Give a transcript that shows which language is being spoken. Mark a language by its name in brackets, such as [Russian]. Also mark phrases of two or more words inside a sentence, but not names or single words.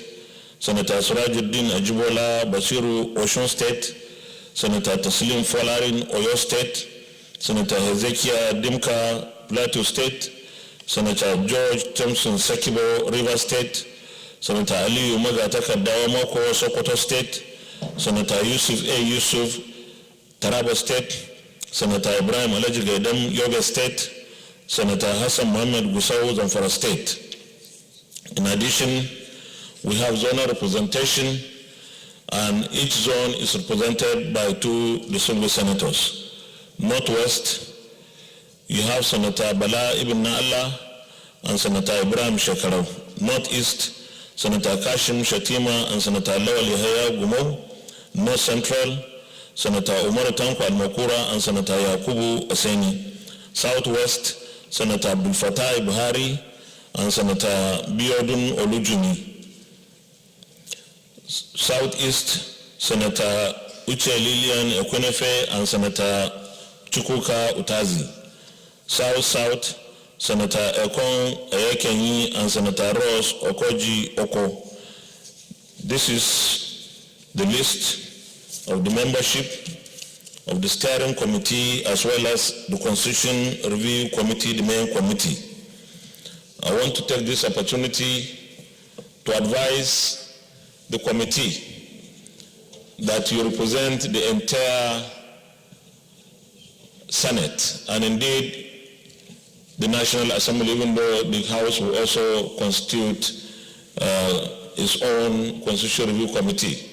[English] Senator Surajuddin Ajibola Basiru, Osun State. Senator Taslim Folarin, Oyo State. Senator Hezekiah Dimka, Plateau State. Senator George Thompson Sekibo, River State. Senator Ali Umagataka Dawamoko, Sokoto State. Senator Yusuf A. Yusuf, Taraba State. Senator Ibrahim Alaji Gaidam, Yobe State. Senator Hassan Mohammed Gusau, Zamfara State. In addition, we have zonal representation, and each zone is represented by 2 distinguished senators. Northwest, you have Senator Bala Ibn Na'Allah and Senator Ibrahim Shekarau. Northeast, Senator Kashim Shatima and Senator Lawal Yahya Gumo. North Central, Senator Umar Tanko Al-Makura and Senator Yakubu Aseni. Southwest, Senator Abdul Fattah Buhari and Senator Biodun Olujuni. Southeast, Senator Uche Lilian Ekwenefe and Senator Chukwuka Utazi. South-South, Senator Ekon Eyekenyi and Senator Ross Okoji Oko. This is the list of the membership of the steering committee as well as the Constitution Review Committee, the main committee. I want to take this opportunity to advise the committee that you represent the entire Senate and indeed the National Assembly, even though the House will also constitute its own Constitutional Review Committee.